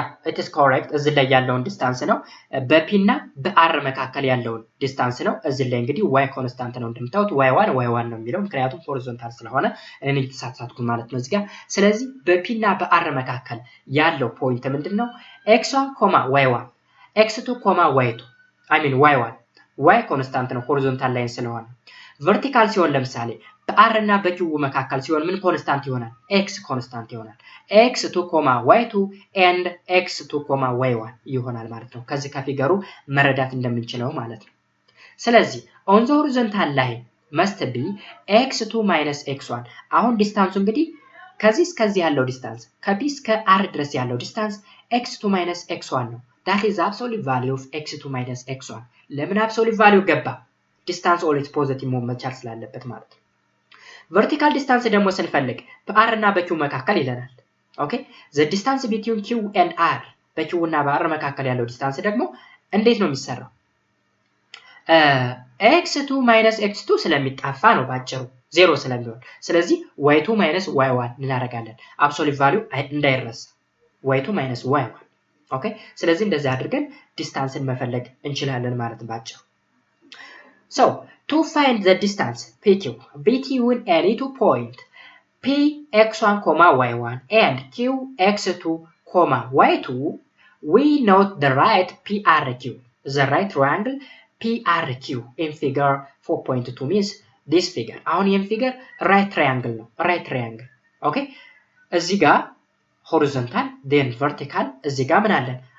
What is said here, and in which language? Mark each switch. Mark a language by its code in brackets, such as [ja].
[en] it is correct [am] እዚህ ላይ ያለውን ዲስታንስ ነው። በp እና በr መካከል ያለውን ዲስታንስ ነው። እዚህ ላይ እንግዲህ y ኮንስታንት ነው እንደምታዩት y1 ነው የሚለው ምክንያቱም ሆሪዞንታል ስለሆነ እኔ ተሳሳትኩ ማለት ነው እዚህ ጋር። ስለዚህ በp እና በr መካከል ያለው ፖይንት ምንድነው? x1, y1 x2, y2 y1 y ኮንስታንት ነው ሆሪዞንታል ላይን ስለሆነ። ቨርቲካል ሲሆን ለምሳሌ በr እና በq መካከል ሲሆን ምን ኮንስታንት ይሆናል? x ኮንስታንት ይሆናል። x2, y2 and x2, y1 ይሆናል ማለት ነው። ከዚህ ከፊገሩ መረዳት እንደምንችለው ማለት ነው። ስለዚህ [en] on the horizontal line must be x2 minus x1 [am] አሁን ዲስታንሱ እንግዲህ ከዚህ እስከዚህ ያለው ዲስታንስ ከp እስከ r ድረስ ያለው ዲስታንስ x2 minus x1 ነው። [en] that is absolute value of x2 minus x1 [am] ለምን absolute value ገባ? ዲስታንስ ኦልዌይስ ፖዚቲቭ መሆን መቻል ስላለበት ማለት ነው። ቨርቲካል ዲስታንስ ደግሞ ስንፈልግ በr እና በq መካከል ይለናል። ኦኬ [en] the distance between q and r [am] በq እና በr መካከል ያለው ዲስታንስ ደግሞ እንዴት ነው የሚሰራው? x2 minus x2 ስለሚጣፋ ነው ባጭሩ 0 ስለሚሆን ስለዚህ y2 minus y1 እናደርጋለን። አብሶሉት ቫልዩ እንዳይረሳ y2 minus y1 ኦኬ ስለዚህ እንደዚህ አድርገን ዲስታንስን መፈለግ እንችላለን ማለት ባጭሩ። [en] So to find the distance pq between any two point p x1, y1 and q x2, y2 we note the right PRQ, the right triangle PRQ in figure 4.2 means this figure. [am] አሁን ይሄን ፊገር right triangle ነው right triangle ኦኬ እዚህ ጋር horizontal then vertical እዚህ ጋር ምን አለን?